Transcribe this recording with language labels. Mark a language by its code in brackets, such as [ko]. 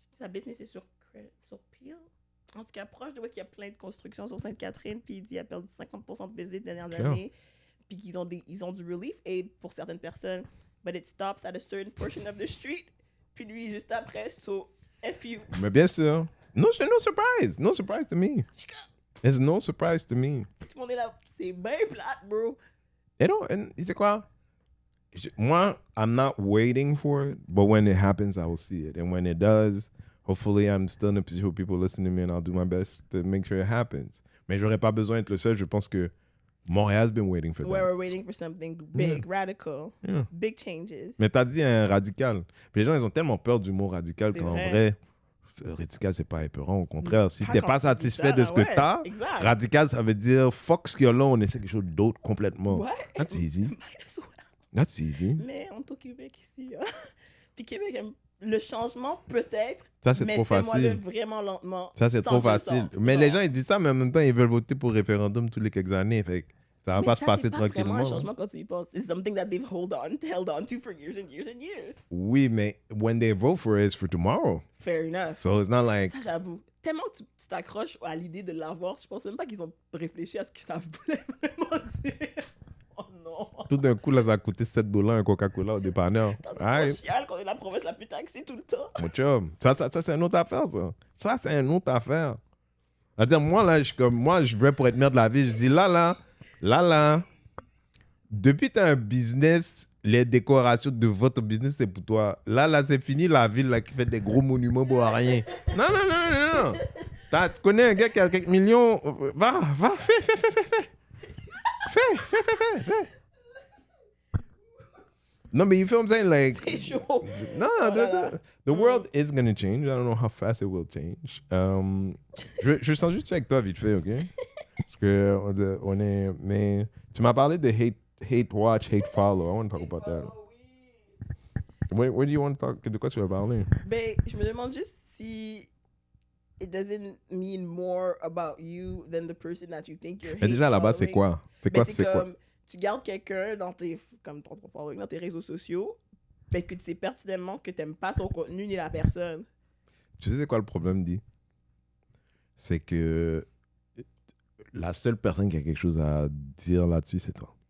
[fr] Sa business est sur Peel. En tout cas, proche de où est-ce qu'il y a plein de constructions sur Sainte-Catherine, puis il dit qu'il a perdu 50% de business les dernières années, puis qu'ils ont, ils ont du relief aid pour certaines personnes, [en] but it stops at a certain portion of the street. [fr] Puis lui, juste après, so, F you. Mais bien sûr. [en] No surprise. No surprise to me. It's no surprise to me. [fr] Tout le monde est là, c'est bien plate, bro. Et non, tu sais quoi? [en] Moi, I'm not waiting for it, but when it happens, I will see it. And when it does, hopefully I'm still in a position where people listen to me and I'll do my best to make sure it happens. [fr] Mais j'aurais pas besoin d'être le seul. Je pense que [en] Montréal's been waiting for that. We're waiting for something big, radical, big changes. [fr] Mais t'as dit un radical. Puis les gens, ils ont tellement peur du mot radical qu'en vrai, radical, c'est pas épeurant. Au contraire, si t'es pas satisfait de ce que t'as, radical, ça veut dire fuck ce qu'il y a là, on essaie quelque chose d'autre complètement. Ouais. [en] That's easy. That's easy. [fr] Mais on est au Québec ici. Puis Québec aime le changement peut-être. Ça, c'est mais trop facile. Vraiment lentement. Ça, c'est trop facile. Mais les gens, ils disent ça, mais en même temps, ils veulent voter pour référendum tous les quelques années. Fait que ça va pas se passer tranquillement. C'est pas un changement quand tu y penses. [en] C'est something that they've held on to for years and years and years. [fr] Oui, mais [en] when they vote for it, it's for tomorrow. Fair enough. So it's not like... [fr] Ça, j'avoue. Tellement que tu t'accroches à l'idée de l'avoir, je pense même pas qu'ils ont réfléchi à ce que ça voulait vraiment dire. Oh non. Tout d'un coup, là, ça a coûté $7 un Coca-Cola au dépanneur. Tandis qu'on chiale qu'on est la province la plus taxée tout le temps. Mon chum. Ça, c'est une autre affaire, ça. Ça, c'est une autre affaire. C'est-à-dire, moi, là, je vais pour être maire de la ville. Je dis, là, depuis que tu as un business, les décorations de votre business, c'est pour toi. Là, c'est fini la ville là, qui fait des gros monuments pour rien. Non. Tu connais un gars qui a quelques millions. Va, fais. Fais. [en] No, but you feel what I'm saying? Like, [fr] c'est chaud. [en] No, the world is going to change. I don't know how fast it will change. [fr] Je sens juste avec toi vite fait, OK? Parce que on est... Mais tu m'as parlé de hate watch, hate follow. [en] I want to talk about that. Where do you want to talk? [fr] De quoi tu vas parler? Ben, je me demande juste si [en] it doesn't mean more about you than the person that you think you're hate. [fr] Mais déjà, à la base, c'est quoi? C'est quoi? Tu gardes quelqu'un dans tes réseaux sociaux, mais que tu sais pertinemment que tu n'aimes pas son contenu ni la personne. Tu sais c'est quoi le problème, dit? c'est que la seule personne qui a quelque chose à dire là-dessus, c'est toi.